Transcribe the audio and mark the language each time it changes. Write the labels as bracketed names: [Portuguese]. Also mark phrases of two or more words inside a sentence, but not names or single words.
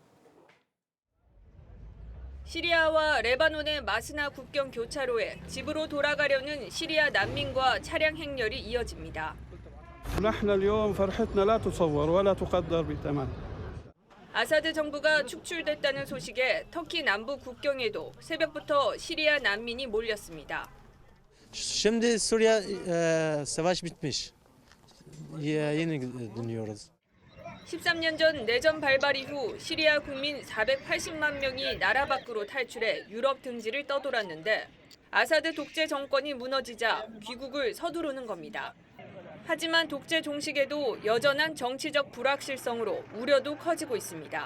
[Korean] 시리아와 레바논의 마스나 국경 교차로에 집으로 돌아가려는 시리아 난민과 차량 행렬이 이어집니다. 아사드 정부가 축출됐다는 소식에 터키 남부 국경에도 새벽부터 시리아 난민이 몰렸습니다. [Turkish] Şimdi Suriye savaş bitmiş. Yeni dinliyoruz. [Korean] 13년 전 내전 발발 이후 시리아 국민 480만 명이 나라 밖으로 탈출해 유럽 등지를 떠돌았는데 아사드 독재 정권이 무너지자 귀국을 서두르는 겁니다. 하지만 독재 종식에도 여전한 정치적 불확실성으로 우려도 커지고 있습니다.